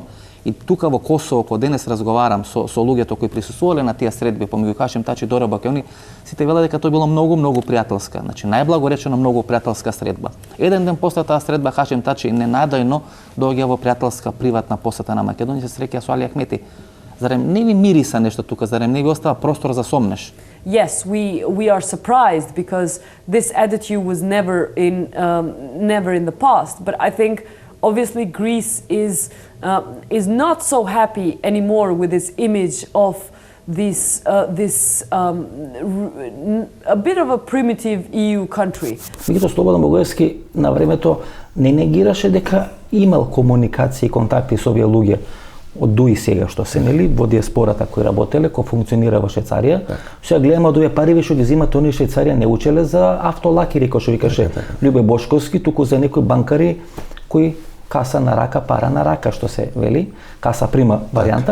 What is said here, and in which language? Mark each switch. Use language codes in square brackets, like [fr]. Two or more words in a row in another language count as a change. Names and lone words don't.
[mk] И тука во Косово, кога денес разговарам со луѓето кои присуствувале на тие средби помеѓу Хашим Тачи и Дора Бокојани, сите велат дека тоа било многу пријателска, значи најблаго речено многу пријателска средба. Еден ден после таа средба Хашим Тачи ненадојно доаѓа во пријателска приватна посета на Македонија, се среќа со Али Ахмети. Зарем не ви мириса нешто тука, зарем не ви остава простор за сомнеш? [en] Yes, we are surprised because this attitude was never in the past, but I think obviously Greece is not so happy anymore with its image of a bit of a primitive EU country. [mk] Меѓутоа Слободан Богоевски на времето не негираше дека имал комуникација и контакти со овие луѓе од ДУИ сега што се нели во диаспората кои работеле, кои функционира во Швајцарија. Сега гледаме од овие пари што ги земат они Швајцарија не учеле за автолакери кој што викаше Љубе Бошковски, туку за некои банкари кои каса на рака, пара на рака, што се вели, каса прима варијанта.